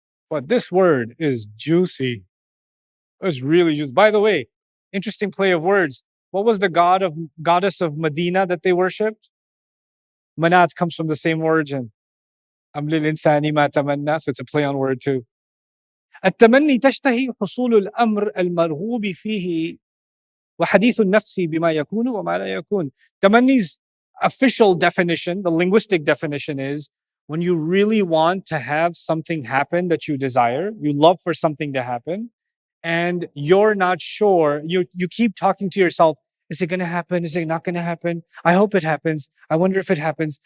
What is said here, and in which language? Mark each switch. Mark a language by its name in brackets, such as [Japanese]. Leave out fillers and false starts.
[English] But this word is juicy. It's really juicy. By the way, interesting play of words. What was the goddess of Medina that they worshipped? Manat comes from the same origin. Am lil insani ma tamanna, so it's a play on word too. [Arabic] التمني تشتهي حصول الأمر المرغوب فيه وحديث النفس بما يكون وما لا يكون. [English] Tamanni's official definition, the linguistic definition, is when you really want to have something happen that you desire, you love for something to happen, and you're not sure, you keep talking to yourself, is it going to happen? Is it not going to happen? I hope it happens. I wonder if it happens.